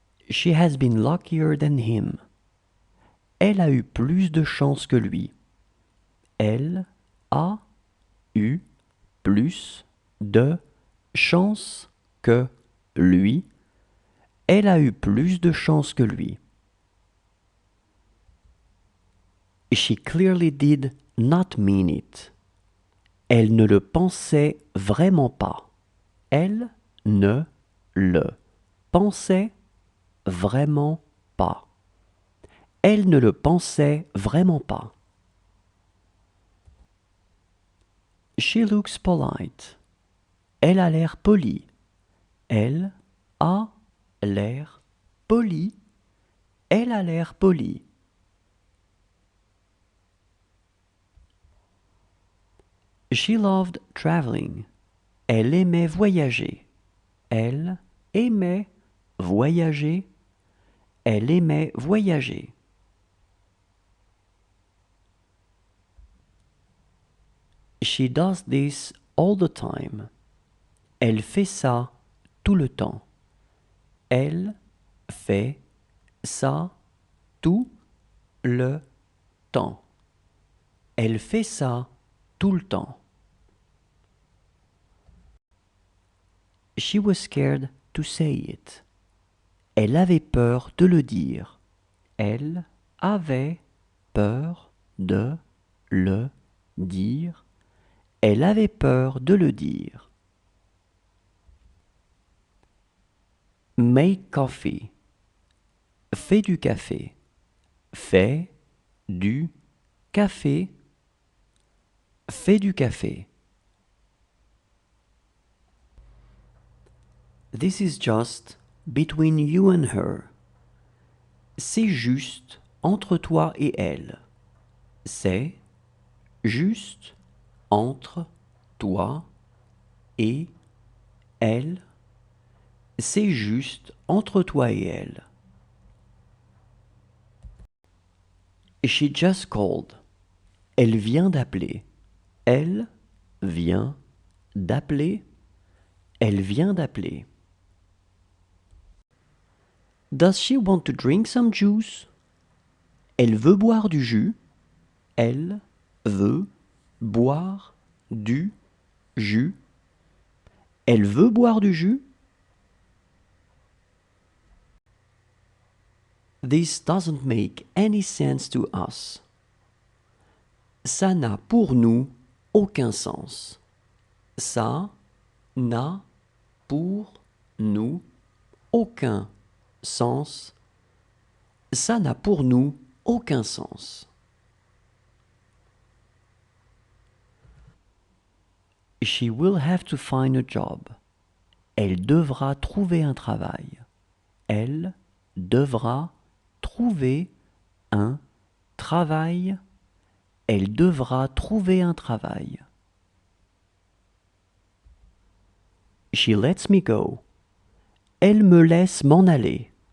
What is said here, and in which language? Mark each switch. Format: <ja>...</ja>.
<en>She has been luckier than him.</en> <fr>Elle a eu plus de chance que lui. Elle a eu plus de chance que lui. Elle a eu plus de chance que lui.</fr> <en>She clearly did not mean it.</en> <fr>Elle ne le pensait vraiment pas. Elle ne le pensait vraiment pas. Elle ne le pensait vraiment pas.</fr> <en>She looks polite.</en> <fr>Elle a l'air polie. Elle a l'air polie. Elle a l'air polie.</fr> <en>She loved traveling.</en> <fr>Elle aimait voyager. Elle aimait voyager. Elle aimait voyager.</fr> <en>She does this all the time.</en> <fr>Elle fait ça tout le temps. Elle fait ça tout le temps. Elle fait ça tout le temps.</fr> <en>She was scared to say it.</en> <fr>Elle avait peur de le dire. Elle avait peur de le dire. Elle avait peur de le dire.</fr> <en>Make coffee.</en> <fr>Fais du café. Fais du café. Fais du café.</fr> <en>This is just between you and her.</en> <fr>C'est juste entre toi et elle. C'est juste entre toi et elle. C'est juste entre toi et elle.</fr> <en>She just called.</en> <fr>Elle vient d'appeler. Elle vient d'appeler. Elle vient d'appeler.</fr> <en>Does she want to drink some juice?</en> <fr>Elle veut boire du jus. Elle veut boire du jus. Elle veut boire du jus.</fr> <en>This doesn't make any sense to us.</en> <fr>Ça n'a pour nous aucun sens. Ça n'a pour nous aucun sens. Ça n'a pour nous aucun sens.</fr> <en>She will have to find a job.</en> <fr>Elle devra trouver un travail. Elle devra trouver un travail. Elle devra trouver un travail.</fr> <en>She lets me go.</en> <fr>Elle me laisse m'en aller.</fr>